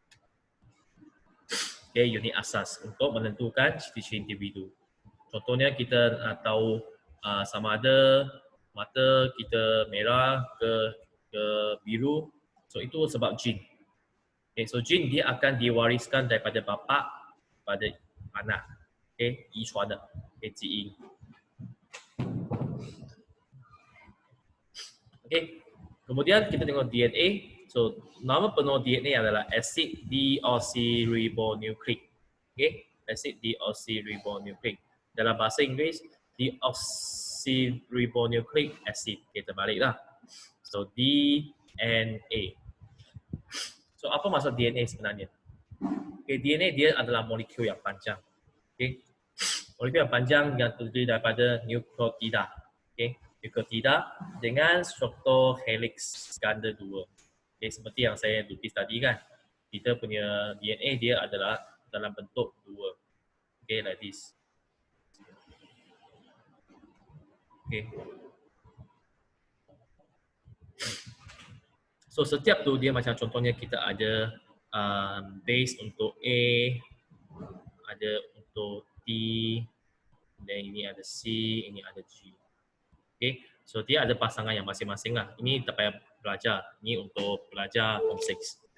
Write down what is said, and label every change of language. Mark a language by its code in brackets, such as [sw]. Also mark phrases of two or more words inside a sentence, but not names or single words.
[ms] Okay, unit asas untuk menentukan ciri-ciri individu. Contohnya kita tahu sama ada mata kita merah ke biru, so itu sebab gene. Okay, so gene dia akan diwariskan daripada bapa pada anak. Okay, [zh] 遗传的 [ms] okay, 基因。Okay, kemudian kita tengok DNA. So nama penuh DNA adalah acid deoxyribonucleic. Okay, acid deoxyribonucleic. Dalam bahasa Inggeris, [en] deoxyribonucleic acid. [ms] Okay, terbaliklah. So DNA. So apa maksud DNA sebenarnya? Okay, DNA dia adalah molekul yang panjang. Okay, molekul yang panjang yang terdiri daripada nukleotida. Okay, nukleotida dengan struktur helix ganda 2. Okay, seperti yang saya lukis tadi kan, kita punya DNA dia adalah dalam bentuk 2. [en] Okay, like this. Okay. [ms] So setiap tu dia macam contohnya kita ada base untuk A, ada untuk T, dan ini ada C, ini ada G. Okay, so dia ada pasangan yang masing-masing lah. Ini tak payah belajar, ini untuk belajar form 6.